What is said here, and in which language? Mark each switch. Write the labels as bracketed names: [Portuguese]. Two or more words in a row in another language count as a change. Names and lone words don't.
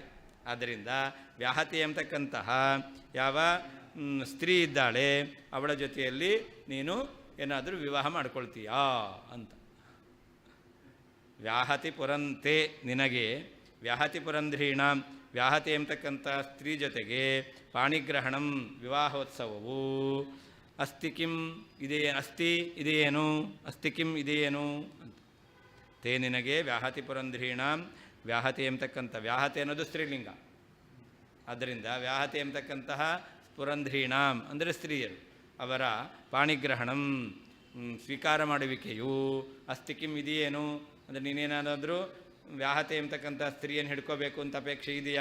[Kannada] ಆದ್ದರಿಂದ ವ್ಯಾಹತಿ ಎಂಬತಕ್ಕಂತಹ ಯಾವ ಸ್ತ್ರೀ ಇದ್ದಾಳೆ ಅವಳ ಜೊತೆಯಲ್ಲಿ ನೀನು ಏನಾದರೂ ವಿವಾಹ ಮಾಡ್ಕೊಳ್ತೀಯಾ ಅಂತ. [Sanskrit] ವ್ಯಾಹತಿ ಪುರಂತೆ, [Kannada] ನಿನಗೆ [Sanskrit] ವ್ಯಾಹತಿ ಪುರಂಧ್ರೀಣ [Kannada] ವ್ಯಾಹತಿ ಎಂಬತಕ್ಕಂಥ ಸ್ತ್ರೀ ಜೊತೆಗೆ ಪಾಣಿಗ್ರಹಣಂ ವಿವಾಹೋತ್ಸವವು [Sanskrit] ಅಸ್ತಿ ಕಿಂ [Kannada] ಇದೆಯೇನು [Sanskrit] ಅಸ್ತಿ ಕಿಂ [Kannada] ಇದೆಯೇನು ಅಂತ. ತೇ ನಿನಗೆ [Sanskrit] ವ್ಯಾಹತಿ ಪುರಂಧ್ರೀಣ [Kannada] ವ್ಯಾಹತಿ ಎಂಬತಕ್ಕಂಥ, ವ್ಯಾಹತಿ ಅನ್ನೋದು ಸ್ತ್ರೀಲಿಂಗ, ಆದ್ದರಿಂದ ವ್ಯಾಹತಿ ಎಂಬತಕ್ಕಂತಹ ಪುರಂಧ್ರೀಣಾಂ ಅಂದರೆ ಸ್ತ್ರೀಯರು, ಅವರ ಪಾಣಿಗ್ರಹಣಂ ಸ್ವೀಕಾರ ಮಾಡುವಿಕೆಯು [Sanskrit] ಅಸ್ತಿ ಕಿಂ [Kannada] ಇದೆಯೇನು ಅಂದರೆ ನೀನೇನಾದರೂ ವ್ಯಾಹತಿ ಎಂಬತಕ್ಕಂಥ ಸ್ತ್ರೀಯನ್ನು ಹಿಡ್ಕೋಬೇಕು ಅಂತ ಅಪೇಕ್ಷೆ ಇದೆಯಾ?